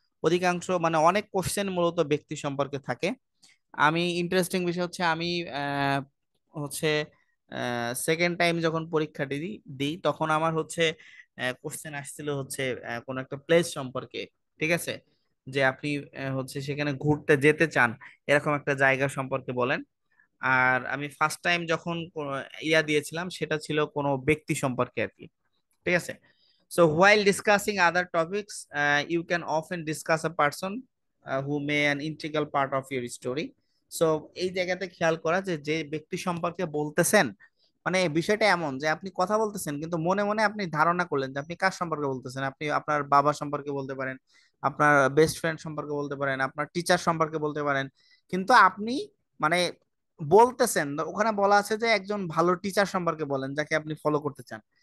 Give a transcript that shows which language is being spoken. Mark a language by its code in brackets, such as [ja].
[bn] অধিকাংশ মানে অনেক কোশ্চেন মূলত ব্যক্তি সম্পর্কে থাকে। আমি ইন্টারেস্টিং বিষয় হচ্ছে আমি আহ, হচ্ছে সেকেন্ড টাইম যখন পরীক্ষাটি দিই দিই তখন আমার হচ্ছে কোশ্চেন আসছিল হচ্ছে কোনো একটা প্লেস সম্পর্কে। ঠিক আছে, যে আপনি হচ্ছে সেখানে ঘুরতে যেতে চান, এরকম একটা জায়গা সম্পর্কে বলেন। আর আমি ফার্স্ট টাইম যখন ইয়া দিয়েছিলাম সেটা ছিল কোনো ব্যক্তি সম্পর্কে আর কি। ঠিক আছে। [en] So while discussing other topics, you can often discuss a person who may an integral part of your story. [bn] So এই জায়গাতে খেয়াল করা যে যে ব্যক্তি সম্পর্কে বলতেছেন, মানে বিষয়টা এমন যে আপনি কথা বলতেছেন কিন্তু মনে মনে আপনি ধারণা করলেন যে আপনি কার সম্পর্কে বলতেছেন। আপনি আপনার বাবা সম্পর্কে বলতে পারেন, আপনার বেস্ট ফ্রেন্ড সম্পর্কে বলতে পারেন, আপনার টিচার সম্পর্কে বলতে পারেন, কিন্তু আপনি মানে বলতেছেন, ওখানে বলা আছে যে একজন ভালো টিচার সম্পর্কে বলেন যাকে আপনি ফলো করতে চান।